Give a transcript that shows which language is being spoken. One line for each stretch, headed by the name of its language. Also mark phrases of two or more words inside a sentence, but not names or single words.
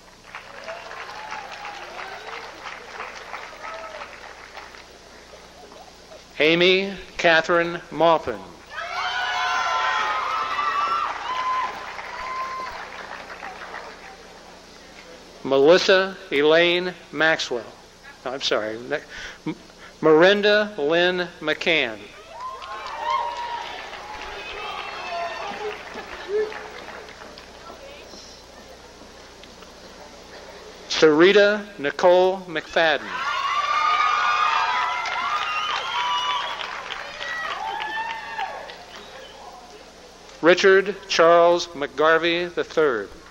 English: Amy Catherine Maupin. Melissa Elaine Maxwell. I'm sorry. Miranda Lynn McCann. Sarita Nicole McFadden. Richard Charles McGarvey III.